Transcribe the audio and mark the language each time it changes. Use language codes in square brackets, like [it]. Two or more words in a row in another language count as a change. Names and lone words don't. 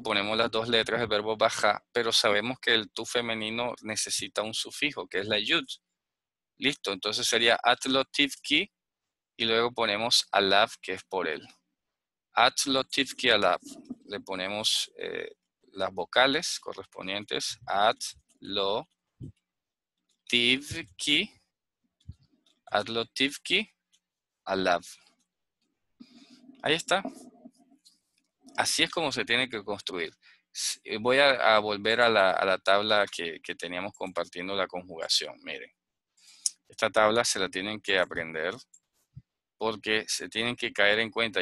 [es] Ponemos las dos letras del verbo baja, pero sabemos que el tú femenino necesita un sufijo, que es la yud. Listo, entonces sería [he] את לא תבכי [es] y luego ponemos alav, que es por él. [he] את לא תבכי עליו. [es] Le ponemos las vocales correspondientes. [he] את לא תבכי. את לא תבכי עליו. [es] Ahí está. Así es como se tiene que construir. Voy a volver a la tabla que teníamos compartiendo la conjugación. Miren, esta tabla se la tienen que aprender porque se tienen que caer en cuenta.